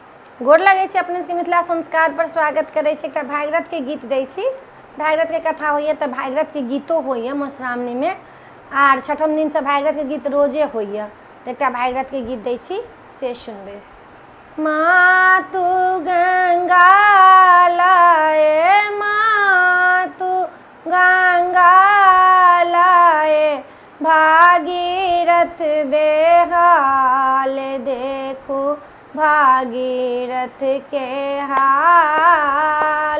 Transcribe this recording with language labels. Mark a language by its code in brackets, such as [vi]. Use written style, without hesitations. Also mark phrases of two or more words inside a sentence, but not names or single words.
[mai] गोर लगै छी अपने सबके मिथिला संस्कार पर स्वागत करै छी। एकटा भागीरथ के गीत दै छी। भागीरथ के कथा होइए तऽ भागीरथ के गीतो होइए मधुश्रावणी में, आर छठम दिन से भागीरथ के गीत रोजे होइए। तऽ एकटा भागीरथ के गीत दै छी, से सुनबै। मातु गंगा लाए, मातु गंगा लाए, भागीरथ बेहाल देखू भागीरथ के हाल।